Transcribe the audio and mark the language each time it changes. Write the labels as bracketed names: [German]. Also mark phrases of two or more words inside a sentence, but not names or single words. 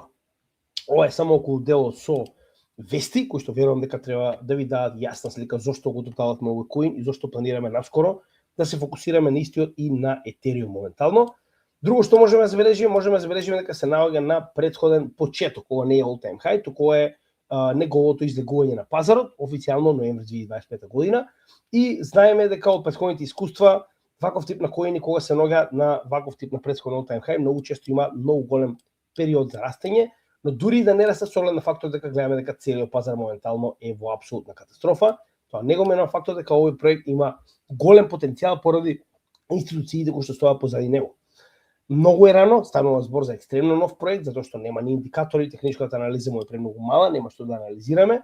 [Macedonian] Ова е само околу делот со вести, кои што верувам дека треба да ви дадат јасна слика зошто го доталавме овој коин и зошто планираме наскоро да се фокусираме на истиот и на Ethereum моментално. Друго што можеме да забележиме дека се наоѓа на претходен почеток. Ова не е [English] all time high, [Macedonian] туку е неговото излегување на пазарот, официјално ноември 2025 година, и знаеме дека од претходните искуства ваков тип на коини кога се наоѓа на ваков тип на претходен [English] all time high, [Macedonian] многу често има многу голем период за растење, но дури да не расте со оглед на фактор дека гледаме дека целиот пазар моментално е во апсолутна катастрофа, Тоа не го менува фактот дека овој проект има голем потенцијал поради институциите кои што стојат позади него. Многу е рано, станува збор за екстремно нов проект, затоа што нема ни индикатори, техничката анализа му е премногу мала, нема што да анализираме.